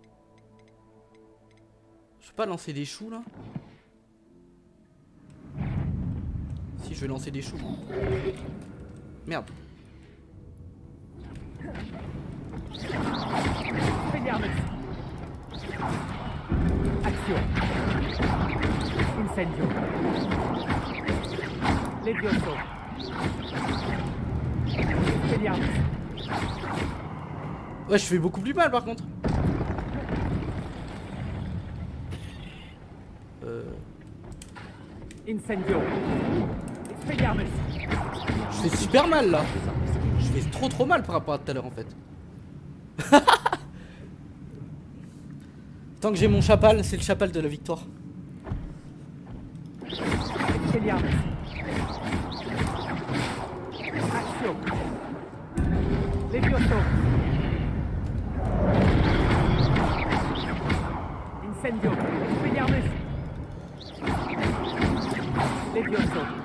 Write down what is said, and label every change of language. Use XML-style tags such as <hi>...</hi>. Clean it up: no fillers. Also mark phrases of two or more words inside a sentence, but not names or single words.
<fr>Je peux pas lancer des choux, là? Si, je vais lancer des choux. Merde. Action. Incendio. Levioso. Expelliarmus. Ouais, je fais beaucoup plus mal par contre. Incendio. Expelliarmus. Je fais super mal là. Je fais trop mal par rapport à tout à l'heure en fait. Tant que j'ai mon chapal, c'est le chapal de la victoire. Expelliarmus. Action. Levioso. Incendio. Expelliarmus. Levioso.</fr>